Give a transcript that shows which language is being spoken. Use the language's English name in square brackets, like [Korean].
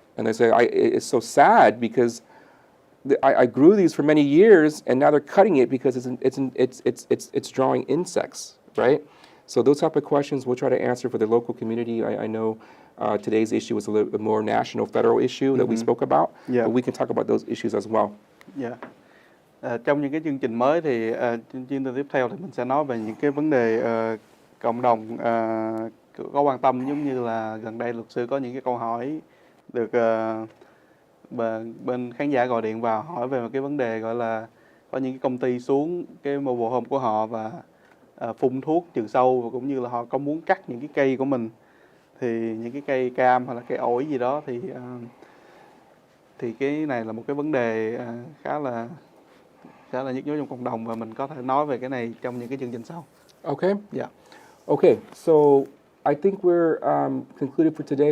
[English] And they say, it's so sad because I grew these for many years, and now they're cutting it because it's drawing insects, right? So those type of questions we'll try to answer for the local community. I know today's issue was a little bit more national, federal issue that we spoke about, Yeah. but we can talk about those issues as well. Yeah. [Vietnamese] Trong những cái chương trình mới thì chương trình tiếp theo thì mình sẽ nói về những cái vấn đề cộng đồng có quan tâm, giống như là gần đây luật sư có những cái câu hỏi được và bên khán giả gọi điện vào hỏi về một cái vấn đề gọi là có những cái công ty xuống cái mobile home của họ và phun thuốc trừ sâu, và cũng như là họ có muốn cắt những cái cây của mình, thì những cái cây cam hoặc là cây ổi gì đó, thì cái này là một cái vấn đề khá là nhức nhối trong cộng đồng, và mình có thể nói về cái này trong những cái chương trình sau. [English] Okay. Yeah. Okay, so I think we're concluded for today.